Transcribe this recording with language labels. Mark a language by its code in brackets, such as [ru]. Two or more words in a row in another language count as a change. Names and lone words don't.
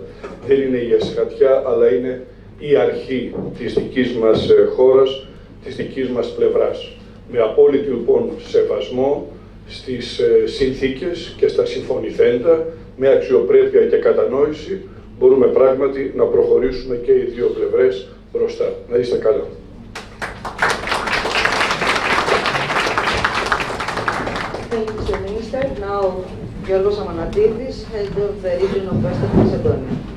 [el] Δεν είναι η εσχατιά, αλλά είναι η αρχή της δικής μας χώρας, της δικής μας πλευράς. Με απόλυτη λοιπόν σεβασμό στις συνθήκες και στα συμφωνηθέντα, με αξιοπρέπεια και κατανόηση, μπορούμε πράγματι να προχωρήσουμε και οι δύο πλευρές μπροστά. Να είστε καλά. [en] Thank you, Mr. Minister. Now, Γιώργος Αμανατίδης, Head of the Region of Western Macedonia.